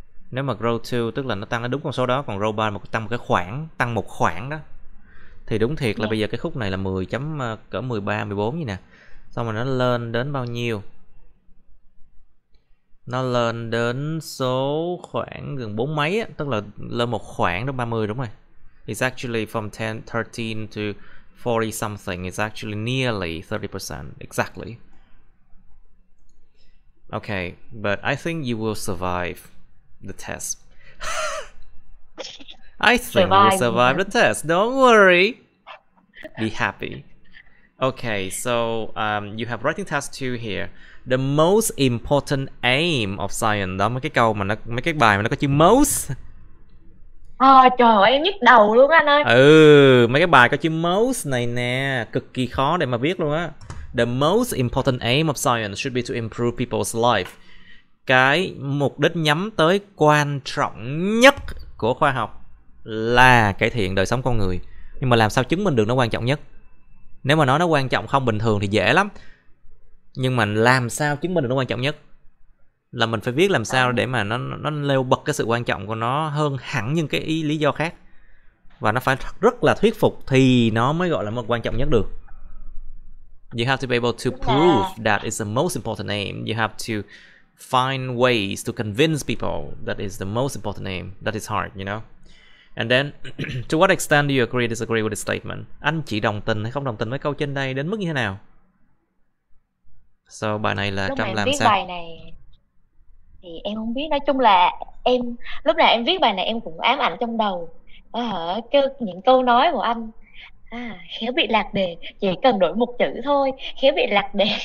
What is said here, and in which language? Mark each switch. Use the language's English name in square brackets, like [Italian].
[Vietnamese] Nếu mà [English] grow to [Vietnamese] tức là nó tăng đến đúng con số đó, còn [English] grow by [Vietnamese] tăng một cái khoảng, tăng một khoảng đó. Thì đúng thiệt là bây giờ cái khúc này là 10 chấm cỡ 13, 14 như nè. Xong rồi nó lên đến bao nhiêu? Nó lên đến số khoảng gần 4 mấy á, tức là lên một khoảng đến 30, đúng rồi. [English] It's actually from 13 to 40 something. It's actually nearly 30%. Exactly. Okay, but I think you will survive the test. I think you will survive the test. Don't worry. Be happy. Okay, so you have writing task 2 here. The most important aim of science. [Vietnamese] Đó, mấy cái bài mà nó có chữ most. Trời ơi, em nhức đầu luôn anh ơi. Mấy cái bài có chữ most này nè, cực kỳ khó để mà viết luôn á. [English] The most important aim of science should be to improve people's life. [Vietnamese] Cái mục đích nhắm tới quan trọng nhất của khoa học là cải thiện đời sống con người. Nhưng mà làm sao chứng minh được nó quan trọng nhất? Nếu mà nói nó quan trọng không bình thường thì dễ lắm. Nhưng mà làm sao chứng minh được nó quan trọng nhất? Là mình phải viết làm sao để mà nó nêu bật cái sự quan trọng của nó hơn hẳn những cái lý do khác. Và nó phải rất là thuyết phục thì nó mới gọi là một quan trọng nhất được. [English] You have to be able to prove that it's the most important aim. You have to find ways to convince people that is the most important aim. That is hard, you know. And then, to what extent do you agree, disagree with the statement? [Vietnamese] Anh chị đồng tình hay không đồng tình với câu trên đây đến mức như thế nào? So, bài này là Lúc mà Trâm em làm viết sao? bài này thì em không biết, nói chung là em lúc nào em viết bài này em cũng ám ảnh trong đầu những câu nói của anh, khéo bị lạc đề, chỉ cần đổi một chữ thôi, khéo bị lạc đề.